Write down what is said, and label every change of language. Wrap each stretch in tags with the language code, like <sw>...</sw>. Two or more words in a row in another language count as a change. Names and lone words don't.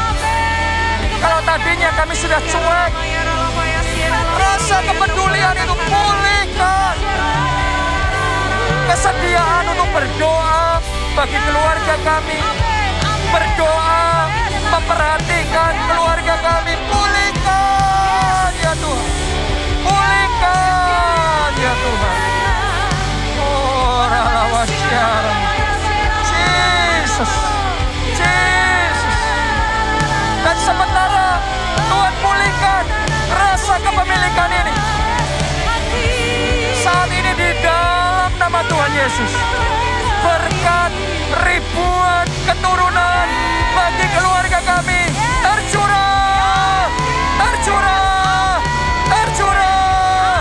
<id>Kalau tadinya kami sudah cuek, rasa kepedulian itu pulihkan. Kesediaan untuk berdoa bagi keluarga kami. Berdoa, memperhatikan keluarga kami. Pulihkan ya Tuhan. Pulihkan ya Tuhan. Oh, ralawasyara. Jesus. Jesus. Dan sementara Tuhan pulihkan rasa kepemilikan ini. Saat ini di dalam nama Tuhan Yesus, berkat ribuan keturunan bagi keluarga kami tercurah, tercurah, tercurah.</id>